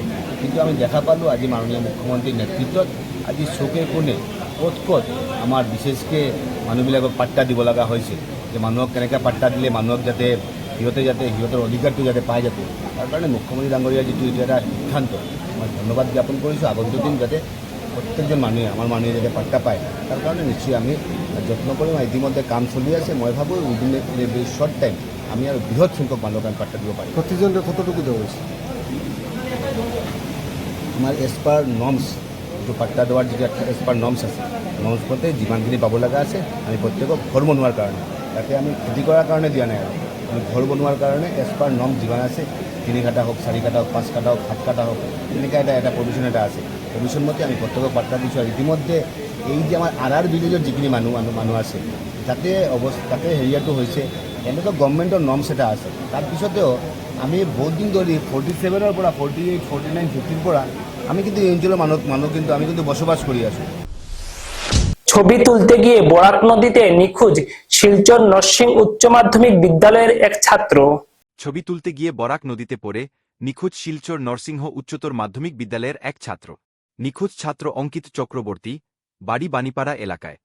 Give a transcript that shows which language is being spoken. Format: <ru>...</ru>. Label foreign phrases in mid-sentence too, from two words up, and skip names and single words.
<as>কিন্তু আমি দেখা পালোঁ আজি মাননীয় মুখ্যমন্ত্ৰীৰ নেতৃত্বত আজি চকে কোণে ক'ত আমাৰ বিশেষকৈ মানুহবিলাকক পাট্টা দিব লগা হৈছে, যে মানুহক কেনেকৈ পাট্টা দিলে মানুহক যাতে সিহঁতৰ অধিকাৰটো যাতে পায় যাতে, তাৰ কাৰণে মুখ্যমন্ত্ৰী ডাঙৰীয়াৰ যিটো এইটো এটা সিদ্ধান্ত মই ধন্যবাদ জ্ঞাপন কৰিছোঁ। আগন্তুক দিন যাতে প্ৰত্যেকজন মানুহে আমাৰ মানুহে যাতে পাট্টা পায় তাৰ কাৰণে নিশ্চয় আমি যত্ন কৰিম। ইতিমধ্যে কাম চলি আছে, মই ভাবোঁ</as> <en>within a very short time</en> <as>আমি আৰু বৃহৎ সংখ্যক মানুহক আমি পাট্টা দিব পাৰিম।</as> <bn>প্রতিজনকে কতটুকু দেওয়া হয়েছে?</bn> <as>আমাৰ</as> <en>as per norms</en> <as>যিটো পাট্টা দেওয়াৰ যিটো</as> <en>as per norms</en> <as>আছে, নৰ্মছ মতে যিমানখিনি পাব লগা আছে আমি প্ৰত্যেকক ঘৰ বনোৱাৰ কাৰণে, তাতে আমি খেতি কৰাৰ কাৰণে দিয়া নাই, আৰু আমি ঘৰ বনোৱাৰ কাৰণে</as> <en>as per norms</en> <as>যিমান আছে 3 কাঠা হওক, 4 কাঠা হওক, 5 কাঠা হওক, 7 কাঠা হওক, এনেকৈ এটা প্ৰভিশ্যন এটা আছে। প্ৰভিশ্যন মতে আমি প্ৰত্যেকক পাট্টা দিছোঁ। আৰু ইতিমধ্যে এই যে আমাৰ আৰ ভিলেজৰ যিখিনি মানুহ আছে তাতে হেৰিয়াটো হৈছে এনেকুৱা গভৰ্ণমেণ্টৰ নৰ্মছ এটা আছে। তাৰপিছতেও আমি বহুত দিন ধৰি 47-ৰ পৰা 48, 49, 50-ৰ পৰা আমি কিন্তু এই অঞ্চলৰ মানুহ কিন্তু আমি কিন্তু বসবাস কৰি আছোঁ।</as> <bn>ছবি তুলতে গিয়ে বরাক নদীতে নিখোঁজ শিলচর নরসিং উচ্চ মাধ্যমিক বিদ্যালয়ের এক ছাত্র। ছবি তুলতে গিয়ে বরাক নদীতে পড়ে নিখোঁজ শিলচর নরসিংহ উচ্চতর মাধ্যমিক বিদ্যালয়ের এক ছাত্র। নিখোঁজ ছাত্র অঙ্কিত চক্রবর্তী, বাড়ি বানিপাড়া এলাকায়।</bn>